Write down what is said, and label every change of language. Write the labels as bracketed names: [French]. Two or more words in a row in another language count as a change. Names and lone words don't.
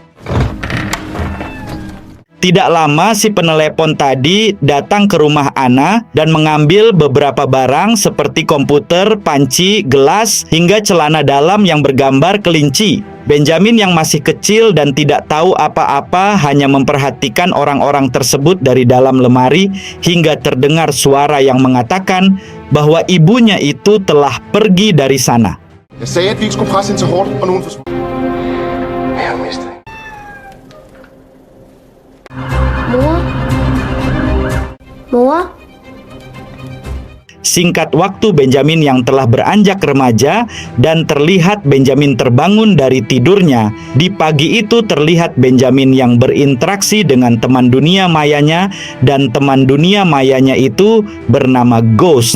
[Indonesian] Tidak lama si penelepon tadi datang ke rumah Anna dan mengambil beberapa barang seperti komputer, panci, gelas, hingga celana dalam yang bergambar kelinci. Benjamin yang masih kecil dan tidak tahu apa-apa hanya memperhatikan orang-orang tersebut dari dalam lemari hingga terdengar suara yang mengatakan bahwa ibunya itu telah pergi dari sana. [Danish] Jeg sagde, at vi ikke skulle presse hende så hårdt, og nu er hun forsvundet. Mor? [Indonesian] Singkat waktu Benjamin yang telah beranjak remaja dan terlihat Benjamin terbangun dari tidurnya. Di pagi itu terlihat Benjamin yang berinteraksi dengan teman dunia mayanya, dan teman dunia mayanya itu bernama Ghost.